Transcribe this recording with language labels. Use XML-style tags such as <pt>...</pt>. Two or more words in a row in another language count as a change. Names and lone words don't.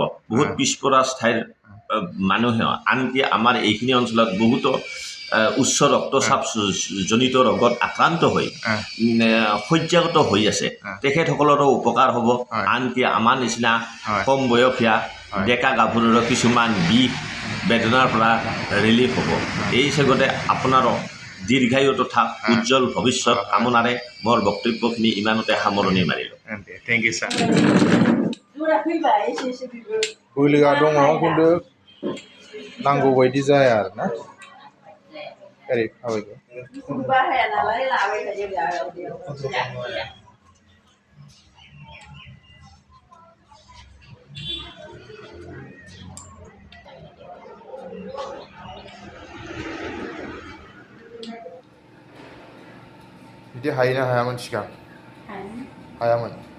<as>বহুত পিছপৰা ঠাইৰ মানুহে আনকি আমাৰ এইখিনি অঞ্চলত বহুতো উচ্চ ৰক্তচাপ জনিত ৰোগত আক্ৰান্ত হৈ শয্যাগত হৈ আছে তেখেতসকলৰো উপকাৰ হ'ব আনকি আমাৰ নিচিনা কম বয়সীয়া ডেকা গাভৰুৰ কিছুমান বিষ বেদনাৰ পৰা ৰিলিফ হ'ব এই চেগতে আপোনাৰো দীৰ্ঘায়ু তথা উজ্জ্বল ভৱিষ্যত কামনাৰে মোৰ বক্তব্যখিনি ইমানতে সামৰণি মাৰিলোঁ</as> <en>thank you sir</en> <brx>बोलोआ दङ खिन्थु नांगौ बायदि जाया आरो ना ओरै थाबायगौ बाहाया नालाय लाबाय थायो बिदि हायोना हायामोन सिगां हायामोन</brx>